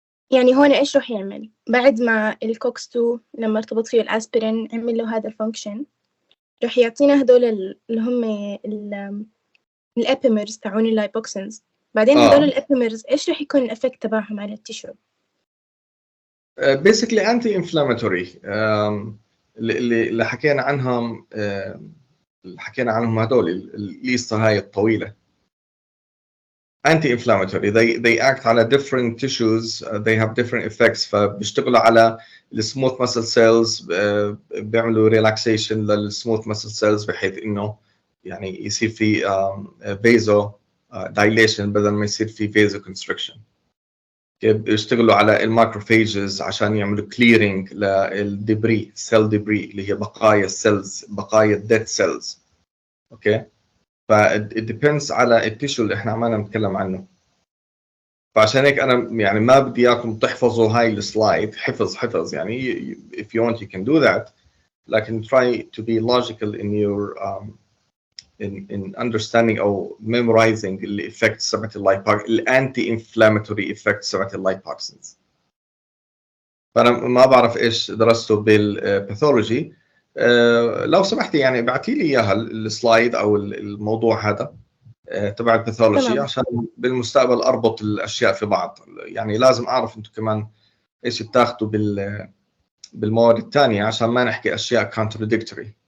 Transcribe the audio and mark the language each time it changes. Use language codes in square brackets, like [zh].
[ar] يعني هون إيش رح يعمل بعد ما الكوكس 2 لما ارتبط فيه الأسبرين عمل له هذا الفانكشن، رح يعطينا هدول اللي هم الابيمرز تاعون اللايبوكسنز. بعدين هدول الابيمرز إيش رح يكون الإفكت تبعهم على التيشو؟ basically anti-inflammatory اللي حكينا عنهم، حكينا عنهم هدول الليسته هاي الطويله. [en] anti-inflammatory they act [ar] على [en] different tissues, they have different effects، [ar] فبيشتغلوا على السموث muscle cells، بيعملوا relaxation للسموث muscle cells بحيث انه يعني يصير في vaso dilation بدل ما يصير في vaso constriction. بيشتغلوا على الماكروفاجز عشان يعملوا كليرنج للدبري، سيل دبري اللي هي بقايا السيلز، بقايا الديد سيلز. اوكي، فديبندز على التيشو اللي احنا عمالنا نتكلم عنه. فعشان هيك انا يعني ما بدي اياكم تحفظوا هاي السلايد حفظ يعني [en] if you want you can do that، [ar] لكن [en] try to be logical in your in understanding [ar] او [en] memorizing the effects [ar] تبعت الانتي inflammatory effects تبعت اللايبوكسينز. فانا ما بعرف ايش درسته بالباثولوجي، لو سمحتي يعني ابعتي لي اياها السلايد او الموضوع هذا تبع الباثولوجي عشان بالمستقبل اربط الاشياء في بعض. يعني لازم اعرف انتم كمان ايش بتاخذوا بالمواد الثانيه عشان ما نحكي اشياء contradictory.